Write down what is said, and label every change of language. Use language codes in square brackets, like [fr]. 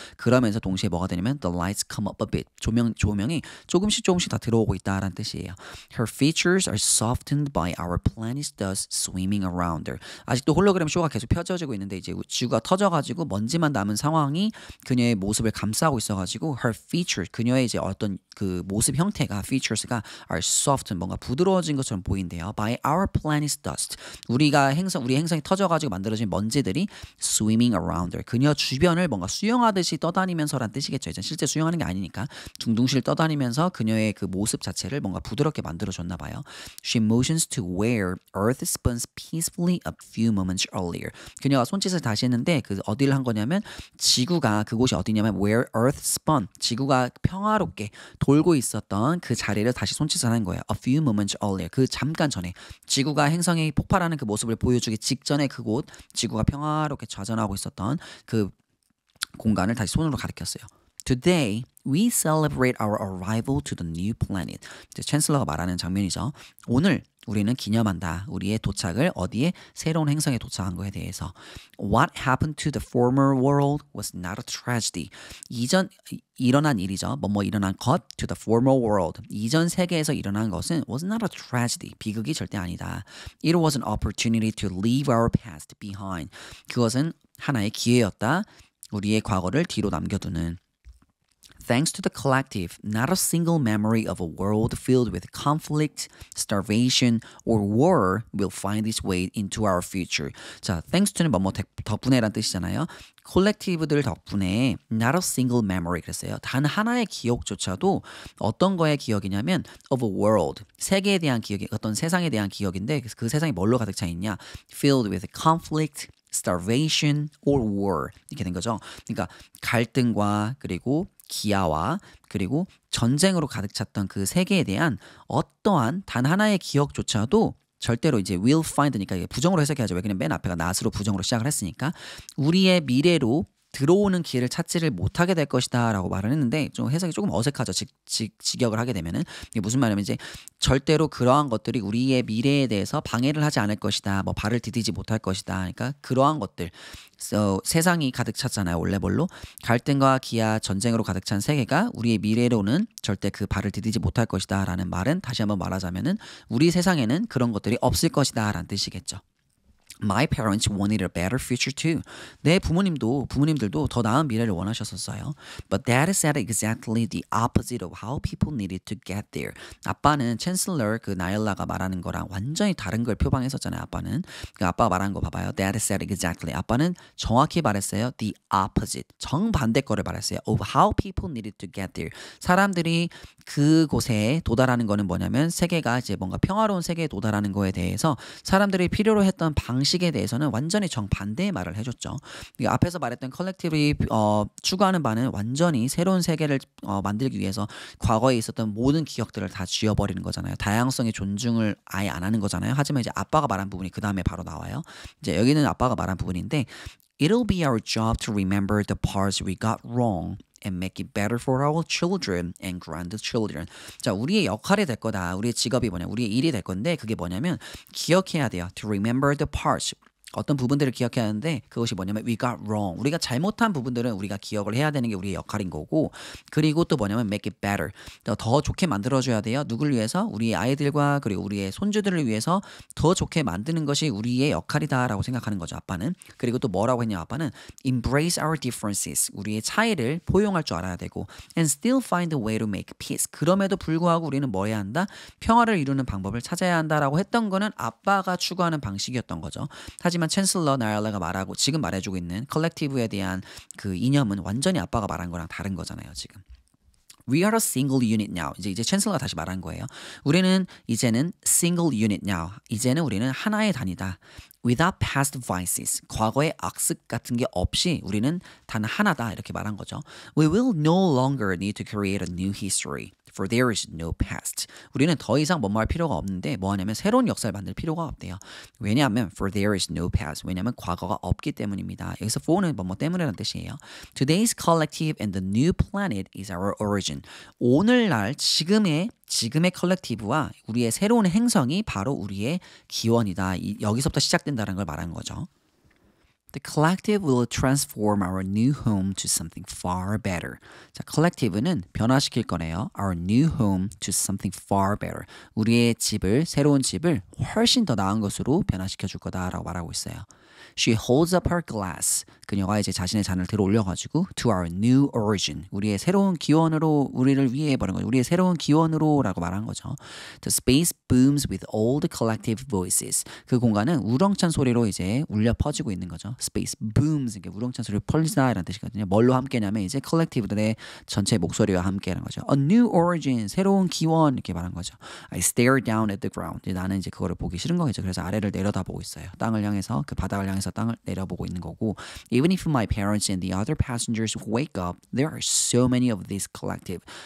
[ko] 그러면서 동시에 뭐가 되냐면 [en] the lights come up a bit. [ko] 조명이 조금씩 다 들어오고 있다라는 뜻이에요. [en] Her features are softened by our planet's dust swimming around her. [ko] 아직도 홀로그램 쇼가 계속 펼쳐지고 있는데 이제 지구가 터져가지고 먼지만 남은 상황이 그녀의 모습을 감싸고 있어가지고 [en] her features, [ko] 그녀의 이제 어떤 그 모습 형태가 features가 [en] are softened, [ko] 뭔가 부드러워진 것처럼 보인대요. [en] By our planet's dust. [ko] 우리 행성이 터져가지고 만들어진 먼지들이 [en] swimming around her. [ko] 그녀 주변을 뭔가 수영하듯이 떠다니면서란 뜻이겠죠. 이제 실제 수영하는 게 아니니까 둥둥실 떠다니면서 그녀의 그 모습 자체를 뭔가 부드럽게 만들어줬나 봐요. [en] She motions to where Earth spins peacefully a few moments earlier. [ko] 그녀가 손짓을 다시 했는데 그 어디를 한 거냐면 지구가 그곳이 어디냐면 [en] where Earth spun. [ko] 지구가 평화롭게 돌고 있었던 그 자리를 다시 손짓을 한 거예요. [en] A few moments earlier. [ko] 그 잠깐 전에 지구가 행성이 폭발하는 그 모습을 보여주기 직전에 그곳 지구가 평화롭게 좌전하고 있었던 그 공간을 다시 손으로 가리켰어요. [en] Today, we celebrate our arrival to the new planet. [ko] 이제 챈슬러가 말하는 장면이죠. 오늘 우리는 기념한다. 우리의 도착을 어디에? 새로운 행성에 도착한 거에 대해서. [en] What happened to the former world was not a tragedy. [ko] 이전 일어난 일이죠. 일어난 것 [en] to the former world. [ko] 이전 세계에서 일어난 것은 [en] was not a tragedy. [ko] 비극이 절대 아니다. [en] It was an opportunity to leave our past behind. [ko] 그것은 하나의 기회였다. 우리의 과거를 뒤로 남겨두는. [en] Thanks to the collective, not a single memory of a world filled with conflict, starvation, or war will find its way into our future. [ko] 자, [en] thanks to [ko] 는 덕분에란 뜻이잖아요. 콜렉티브들 덕분에 [en] not a single memory [ko] 그랬어요. 단 하나의 기억조차도 어떤 거의 기억이냐면 [en] of a world, [ko] 세계에 대한 기억이 어떤 세상에 대한 기억인데 그 세상이 뭘로 가득 차 있냐? [en] Filled with conflict, starvation, or war [ko] 이렇게 된 거죠. 그러니까 갈등과 그리고 기아와 그리고 전쟁으로 가득 찼던 그 세계에 대한 어떠한 단 하나의 기억조차도 절대로 이제 [en] will find [ko] 니까 이게 부정으로 해석해야죠. 왜냐면 맨 앞에가 not으로 부정으로 시작을 했으니까 우리의 미래로 들어오는 기회를 찾지를 못하게 될 것이다 라고 말을 했는데 좀 해석이 조금 어색하죠. 직역을 하게 되면은 이게 무슨 말이냐면 이제 절대로 그러한 것들이 우리의 미래에 대해서 방해를 하지 않을 것이다. 발을 디디지 못할 것이다. 그러니까 그러한 것들 세상이 가득 찼잖아요. 원래벌로 갈등과 기아 전쟁으로 가득 찬 세계가 우리의 미래로는 절대 그 발을 디디지 못할 것이다 라는 말은 다시 한번 말하자면은 우리 세상에는 그런 것들이 없을 것이다 라는 뜻이겠죠. [en] My parents wanted a better future too. [ko] 내 부모님들도 더 나은 미래를 원하셨었어요. [en] But Dad said exactly the opposite of how people needed to get there. [ko] 아빠는 챈슬러 그 나일라가 말하는 거랑 완전히 다른 걸 표방했었잖아요. 아빠는 그 아빠가 말한 거 봐봐요. [en] Dad said exactly. [ko] 아빠는 정확히 말했어요. [en] The opposite. [ko] 정반대 거를 말했어요. [en] Of how people needed to get there. [ko] 사람들이 그곳에 도달하는 거는 뭐냐면 세계가 이제 뭔가 평화로운 세계에 도달하는 거에 대해서 사람들이 필요로 했던 방식에 대해서는 완전히 정반대의 말을 해줬죠. 앞에서 말했던 컬렉티브이 추구하는 바는 완전히 새로운 세계를 만들기 위해서 과거에 있었던 모든 기억들을 다 지워버리는 거잖아요. 다양성의 존중을 아예 안 하는 거잖아요. 하지만 이제 아빠가 말한 부분이 그 다음에 바로 나와요. 이제 여기는 아빠가 말한 부분인데 [en] It'll be our job to remember the parts we got wrong and make it better for our children and grandchildren. [ko] 자, 우리의 역할이 될 거다. 우리의 직업이 뭐냐? 우리의 일이 될 건데 그게 뭐냐면 기억해야 돼요. [en] To remember the parts. [ko] 어떤 부분들을 기억해야 하는데 그것이 뭐냐면 [en] we got wrong. [ko] 우리가 잘못한 부분들은 우리가 기억을 해야 되는 게 우리의 역할인 거고 그리고 또 뭐냐면 [en] make it better. [ko] 더 좋게 만들어줘야 돼요. 누굴 위해서? 우리의 아이들과 그리고 우리의 손주들을 위해서 더 좋게 만드는 것이 우리의 역할이다라고 생각하는 거죠. 아빠는. 그리고 또 뭐라고 했냐 아빠는 [en] embrace our differences. [ko] 우리의 차이를 포용할 줄 알아야 되고 [en] and still find a way to make peace. [ko] 그럼에도 불구하고 우리는 뭐 해야 한다? 평화를 이루는 방법을 찾아야 한다라고 했던 거는 아빠가 추구하는 방식이었던 거죠. 하지만 챈슬러 나일라가 말하고 지금 말해주고 있는 컬렉티브에 대한 그 이념은 완전히 아빠가 말한 거랑 다른 거잖아요. 지금. [en] We are a single unit now. [ko] 이제 챈슬러가 다시 말한 거예요. 우리는 이제는 [en] single unit now. [ko] 이제는 우리는 하나의 단위다. [en] Without past vices. [ko] 과거의 악습 같은 게 없이 우리는 단 하나다. 이렇게 말한 거죠. [en] We will no longer need to create a new history. for there is no past. [ko] 우리는 더 이상 뭐뭐 할 필요가 없는데 뭐 하냐면 새로운 역사를 만들 필요가 없대요. 왜냐하면 [en] for there is no past. [ko] 왜냐하면 과거가 없기 때문입니다. 여기서 for는 뭐뭐 때문이라는 뜻이에요. [en] Today's collective and the new planet is our origin. [ko] 오늘날 지금의 컬렉티브와 우리의 새로운 행성이 바로 우리의 기원이다. 여기서부터 시작된다는 걸 말하는 거죠. [en] The collective will transform our new home to something far better. [ko] 자, collective는 변화시킬 거네요. [en] Our new home to something far better. [ko] 우리의 집을, 새로운 집을 훨씬 더 나은 것으로 변화시켜 줄 거다라고 말하고 있어요. [en] She holds up her glass. [ko] 그녀가 이제 자신의 잔을 들어 올려가지고 [en] to our new origin. [ko] 우리의 새로운 기원으로 우리를 위해 버린 거죠. 우리의 새로운 기원으로라고 말한 거죠. [en] The space booms with all the collective voices. [ko] 그 공간은 우렁찬 소리로 이제 울려 퍼지고 있는 거죠. [en] Space booms. [ko] 이게 우렁찬 소리로 퍼지다 이런 뜻이거든요. 뭘로 함께냐면 이제 컬렉티브들의 전체 목소리와 함께하는 거죠. [en] A new origin. [ko] 새로운 기원 이렇게 말한 거죠. [en] I stare down at the ground. [ko] 나는 이제 그거를 보기 싫은 거겠죠. 그래서 아래를 내려다보고 있어요. 땅을 향해서 그 바닥을 향해서 땅을 내려보고 있는 거고 [en] Even if my parents and the other passengers wake up, there are so many of these collective.